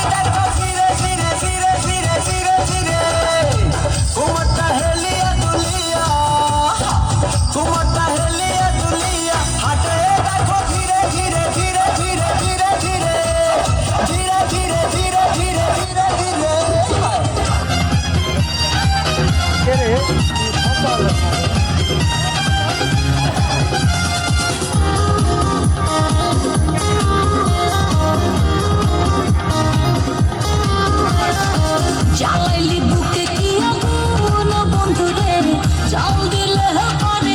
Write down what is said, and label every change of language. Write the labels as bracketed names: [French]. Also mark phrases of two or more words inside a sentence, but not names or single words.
[Hindi] देखो धीरे धीरे धीरे धीरे धीरे धीरे घूमता हेलिया दुलिया घूमता हेलिया दुलिया हटे देखो धीरे धीरे धीरे धीरे धीरे धीरे धीरे धीरे धीरे धीरे धीरे धीरे [Bangla] চালাইলি বুকে কি আগুন বন্ধুরে জল দিলে পারে